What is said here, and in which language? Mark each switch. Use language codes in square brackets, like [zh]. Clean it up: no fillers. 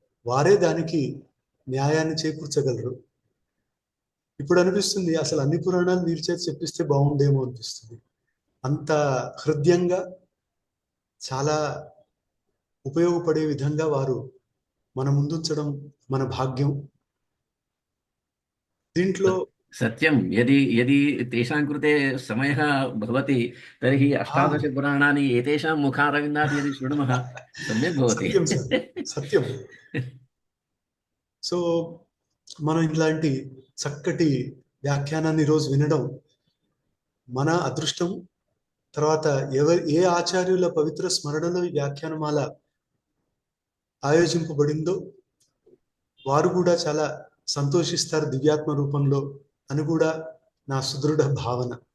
[te] వారే దానికి న్యాయాన్ని చేకూర్చగలరు. ఇప్పుడు అనిపిస్తుంది అసలు అన్ని పురాణాలు వీరి చేతి చెప్పిస్తే బాగుండేమో అనిపిస్తుంది. అంత హృదయంగా, చాలా ఉపయోగపడే విధంగా వారు మన ముందుంచడం మన భాగ్యం. దీంట్లో [sa] सत्यं यदि यदि तेषां कृते समयः भवति तर्हि 18 पुराणानि एतेषां मुखारविन्दात् यदि शृणुमः सम्यक् भवति. [te] సత్యం సార్, సత్యం. సో మనం ఇలాంటి చక్కటి వ్యాఖ్యానాన్ని ఈరోజు వినడం మన అదృష్టం. తర్వాత ఏ ఆచార్యుల పవిత్ర స్మరణలో ఈ వ్యాఖ్యానమాల ఆయోజింపబడిందో వారు కూడా చాలా సంతోషిస్తారు దివ్యాత్మ రూపంలో అని కూడా నా సుదృఢ భావన.